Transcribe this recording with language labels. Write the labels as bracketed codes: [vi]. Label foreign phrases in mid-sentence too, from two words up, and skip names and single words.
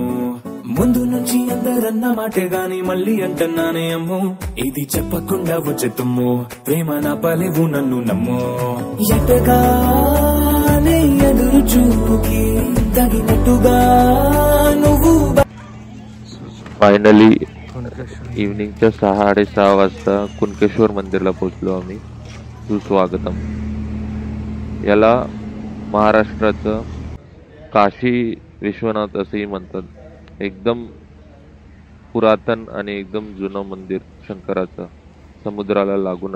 [te] ముందు నుంచి అందరన్న మాటే గాని మళ్ళీ అంటున్నానే అమ్ము, ఇది చెప్పకుండా వచ్చే తుమ్ము, ప్రేమ నా పలేవు నన్ను నమ్ము. ఎటగానే ఎదురు చూపుకి తగినట్టుగా నువ్వు. [mr] फायनली इव्हनिंगच्या 6:30 वाजता कुणकेश्वर मंदिरला पोहोचलो आम्ही. सुस्वागतम. याला महाराष्ट्राचं काशी विश्वनाथ असेही म्हणतात. एकदम पुरातन आणि एकदम जुनं मंदिर शंकराचं, समुद्राला लागूनच.